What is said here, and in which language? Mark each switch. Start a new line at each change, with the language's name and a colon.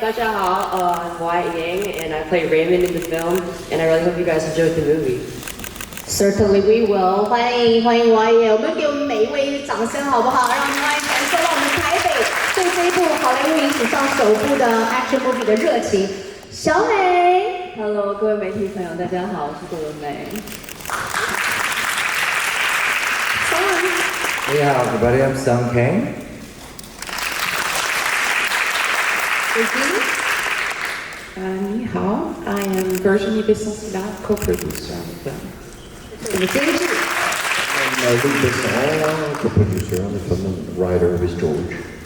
Chinese: 大家好,
English: I'm Wyatt Yang, and I play Raymond in the film, and I really hope you guys enjoyed the movie. Certainly we will.
Chinese: 欢迎 Wyatt， 我们给我们每一位掌声好不好？让Wyatt感受到我们台北对这一部好莱坞影史上首部的 action movie 的热情。小美，
English: Hello，
Chinese: 各位媒体朋友，大家好，我是郭文美。
English: Yeah, everybody, I'm Sung Kang.
Chinese: Ni hao,
English: I am Virginie Besson-Silat, co-producer on the film. I'm Luc Besson, co-producer on the film, and the writer is George.